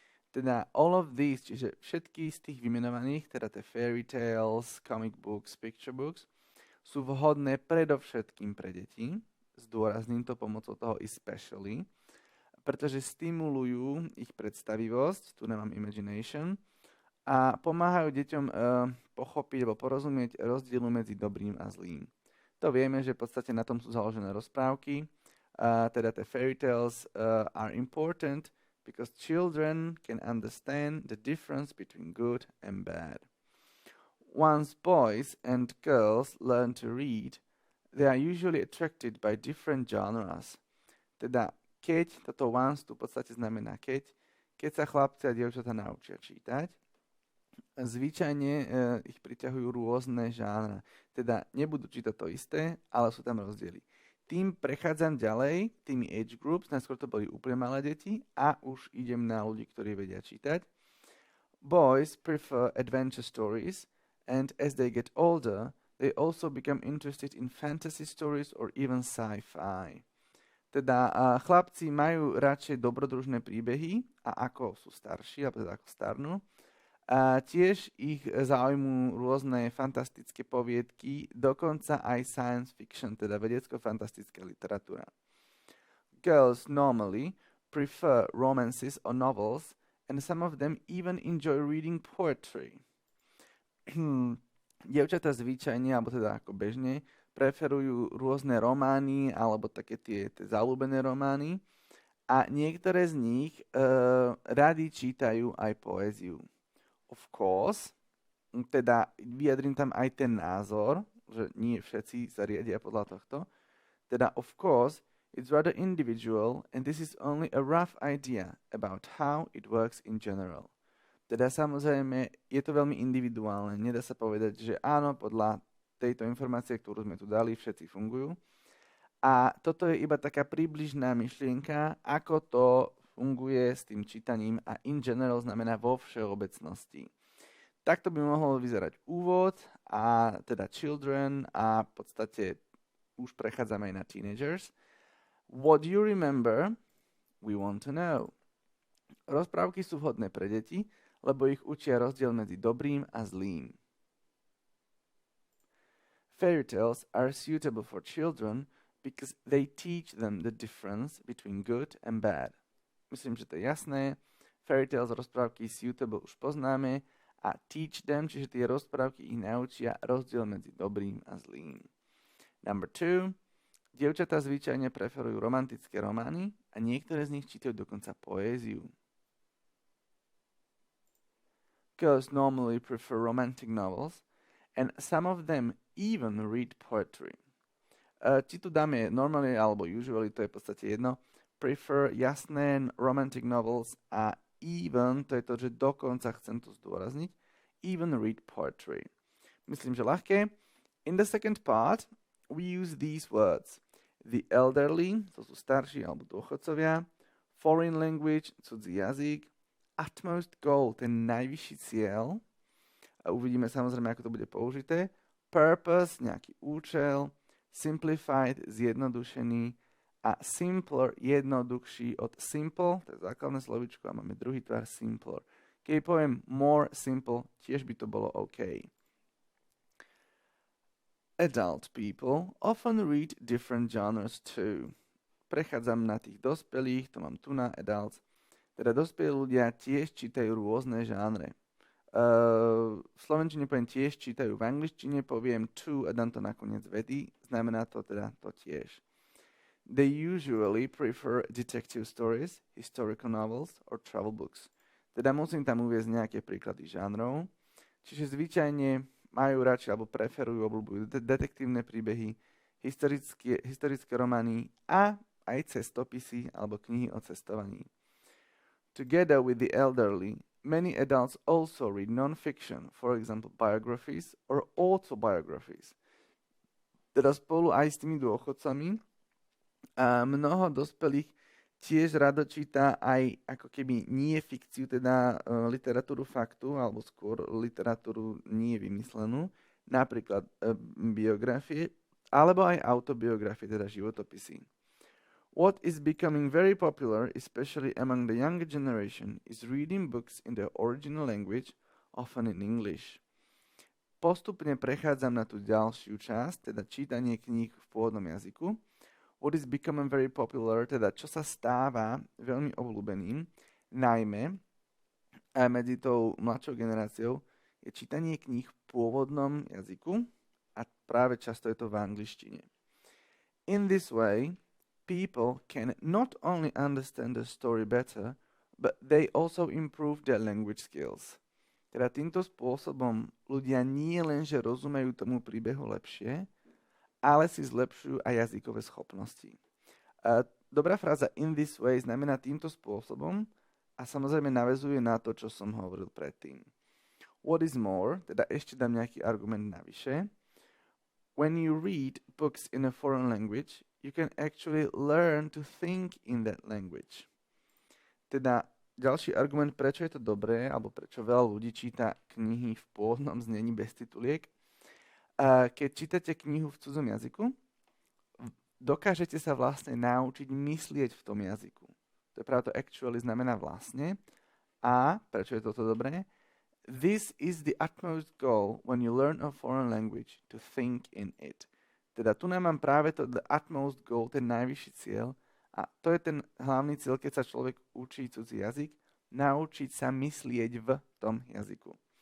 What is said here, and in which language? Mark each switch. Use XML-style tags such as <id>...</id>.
<sk>Teda</sk> <en>all of these,</en> <sk>čiže všetky z tých vymenovaných, teda tie</sk> <en>fairy tales, comic books, picture books,</en> <sk>sú vhodné predovšetkým pre deti, zdôrazním to pomocou toho especially, pretože stimulujú ich predstavivosť, tu nemám imagination, a pomáhajú deťom pochopiť alebo porozumieť rozdielu medzi dobrým a zlým. To vieme, že v podstate na tom sú založené rozprávky, teda tie</sk> <en>fairy tales are important, because children can understand the difference between good and bad. Once boys and girls learn to read, they are usually attracted by different genres.</en> <sk>Teda keď, toto once tu v podstate znamená keď sa chlapci a dievčatá naučia čítať, zvyčajne ich priťahujú rôzne žánre. Teda nebudú čítať to isté, ale sú tam rozdiely. Tým prechádzam ďalej, tými age groups, najskôr to boli úplne malé deti a už idem na ľudí, ktorí vedia čítať.</sk> <en>Boys prefer adventure stories and as they get older, they also become interested in fantasy stories or even sci-fi.</en> <sk>Teda chlapci majú radšej dobrodružné príbehy a ako sú starší, alebo teda ako starnú, a tiež ich zaujímujú rôzne fantastické poviedky, dokonca aj science fiction, teda vedecko-fantastická literatúra.</sk> <en>Girls normally prefer romances or novels, and some of them even enjoy reading poetry.</en> <sk>Dievčatá zvyčajne, alebo teda ako bežne, preferujú rôzne romány alebo také tie zaľúbené romány a niektoré z nich radi čítajú aj poéziu.</sk> <en>Of course,</en> <sk>teda vyjadrím tam aj ten názor, že nie všetci sa riadia podľa tohto.</sk> <en>Teda of course, it's rather individual and this is only a rough idea about how it works in general.</en> <sk>Teda samozrejme, je to veľmi individuálne. Nedá sa povedať, že áno, podľa tejto informácie, ktorú sme tu dali, všetci fungujú. A toto je iba taká približná myšlienka, ako to funguje s tým čítaním a</sk> <en>in general</en> <sk>znamená vo všeobecnosti. Takto by mohol vyzerať úvod a teda children a v podstate už prechádzame aj na teenagers.</sk> <en>What you remember, we want to know.</en> <sk>Rozprávky sú vhodné pre deti, lebo ich učia rozdiel medzi dobrým a zlým.</sk> <en>Fairy tales are suitable for children because they teach them the difference between good and bad.</en> <sk>Myslím, že to je jasné.</sk> <en>Fairy tales,</en> <sk>rozprávky suitable už poznáme a</sk> <en>teach them,</en> <sk>čiže tie rozprávky ich naučia rozdiel medzi dobrým a zlým.</sk> <en>Number 2.</en> <sk>Dievčatá zvyčajne preferujú romantické romány a niektoré z nich čítajú dokonca poéziu.</sk> <en>Girls normally prefer romantic novels and some of them even read poetry.</en> <sk>Či tu dáme normally alebo usually, to je v podstate jedno. Prefer jasné</sk> <en>romantic novels</en> <sk>a even, to je to, že dokonca chcem to zdôrazniť,</sk> <en>even read poetry.</en> <sk>Myslím, že ľahké.</sk> <en>In the second part, we use these words. The elderly,</en> <sk>to sú starší alebo dôchodcovia,</sk> <en>foreign language,</en> <sk>cudzí jazyk,</sk> <en>utmost goal,</en> <sk>ten najvyšší cieľ, a uvidíme samozrejme, ako to bude použité, purpose, nejaký účel, simplified, zjednodušený, a simpler, jednoduchší od simple, to je základné slovíčko a máme druhý tvar simpler. Keď poviem</sk> <en>more simple,</en> <sk>tiež by to bolo OK.</sk> <en>Adult people often read different genres too.</en> <sk>Prechádzam na tých dospelých, to mám tu na adults. Teda dospelí ľudia tiež čítajú rôzne žánre. V slovenčine poviem tiež čítajú, v angličtine poviem too a dám to nakoniec vety, znamená to teda to tiež.</sk> <en>They usually prefer detective stories, historical novels or travel books.</en> <sk>Teda musím tam uviesť nejaké príklady žánrov. Čiže zvyčajne majú radšej alebo preferujú, obľúbujú detektívne príbehy, historické romány a aj cestopisy alebo knihy o cestovaní.</sk> <en>Together with the elderly, many adults also read non-fiction, for example biographies or autobiographies.</en> <sk>Teda spolu aj s tými dôchodcami a mnoho dospelých tiež rado číta aj ako keby nie fikciu, teda literatúru faktu, alebo skôr literatúru nie vymyslenú, napríklad biografie, alebo aj autobiografie, teda životopisy.</sk> <en>What is becoming very popular, especially among the younger generation, is reading books in their original language, often in English.</en> <sk>Postupne prechádzam na tú ďalšiu časť, teda čítanie kníh v pôvodnom jazyku.</sk> <en>What is becoming very popular,</en> <sk>teda čo sa stáva veľmi obľúbeným, najmä medzi tou mladšou generáciou, je čítanie kníh v pôvodnom jazyku a práve často je to v angličtine.</sk> <en>In this way, people can not only understand the story better, but they also improve their language skills.</en> <sk>Teda týmto spôsobom ľudia nie len, že rozumejú tomu príbehu lepšie, ale si zlepšujú aj jazykové schopnosti. Dobrá fráza</sk> <en>in this way</en> <sk>znamená týmto spôsobom a samozrejme naväzuje na to, čo som hovoril predtým.</sk> <en>What is more,</en> <sk>teda ešte dám nejaký argument navyše.</sk> <en>When you read books in a foreign language, you can actually learn to think in that language.</en> <sk>Teda ďalší argument, prečo je to dobré, alebo prečo veľa ľudí číta knihy v pôvodnom znení bez tituliek. Keď čítate knihu v cudzom jazyku, dokážete sa vlastne naučiť myslieť v tom jazyku. To je práve to actually znamená vlastne. A, prečo je toto dobré?</sk> <en>This is the utmost goal when you learn a foreign language, to think in it.</en> <sk>Teda tu nám mám práve to</sk> <en>the utmost goal,</en> <sk>ten najvyšší cieľ. A to je ten hlavný cieľ, keď sa človek učí cudzí jazyk, naučiť sa myslieť v tom jazyku.</sk>